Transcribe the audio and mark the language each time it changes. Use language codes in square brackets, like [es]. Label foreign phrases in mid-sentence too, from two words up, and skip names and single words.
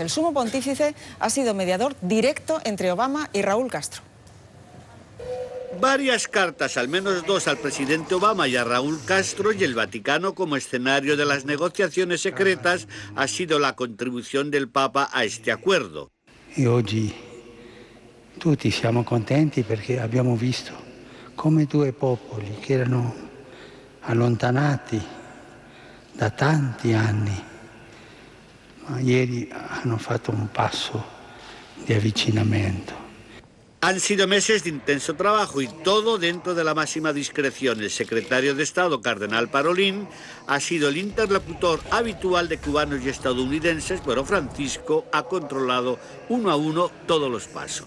[es] El sumo pontífice ha sido mediador directo entre Obama y Raúl Castro. Varias cartas, al menos dos al presidente Obama y a Raúl Castro, y el Vaticano como escenario de las negociaciones secretas ha sido la contribución del Papa a este acuerdo. Y hoy [it] tutti siamo contenti perché abbiamo visto come due popoli che erano allontanati da tanti anni, ma ieri hanno fatto un passo di avvicinamento. [es] Han sido meses de intenso trabajo y todo dentro de la máxima discreción. El secretario de Estado, Cardenal Parolin, ha sido el interlocutor habitual de cubanos y estadounidenses, pero Francisco ha controlado uno a uno todos los pasos.